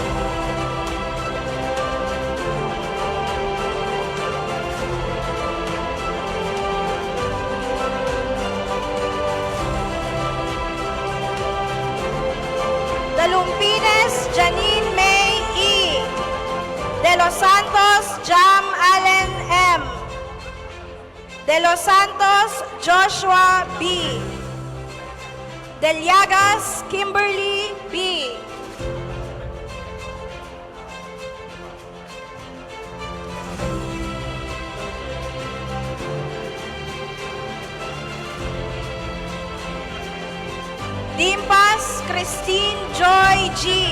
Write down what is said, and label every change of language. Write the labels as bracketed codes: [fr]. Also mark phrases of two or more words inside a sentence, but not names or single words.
[en] Dalumpines Janine May E. De Los Santos Jam Allen M. De Los Santos Joshua B. Del Llagas Kimberly B. Dimpas Christine Joy G.